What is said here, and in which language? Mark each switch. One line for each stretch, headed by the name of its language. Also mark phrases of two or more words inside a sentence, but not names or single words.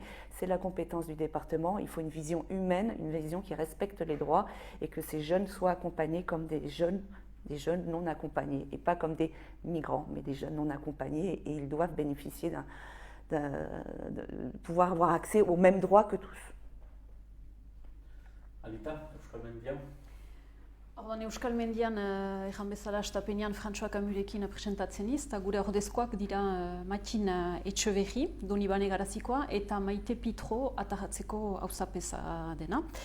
French: C'est la compétence du département. Il faut une vision humaine, une vision qui respecte les droits et que ces jeunes soient accompagnés comme des jeunes non accompagnés et pas comme des migrants, mais des jeunes non accompagnés et ils doivent bénéficier de pouvoir avoir accès aux mêmes droits que tous.
Basque: Alita, Euskal Mendian. Orduan, Euskal Mendian, ejan bezala, Stapenean François Camurekin presentatzen iz, eta gure ordezkoak dira Matin Etxeberri, Donibane Garazikoa, eta Maite Pitro Atajatzeko auzapeza dena.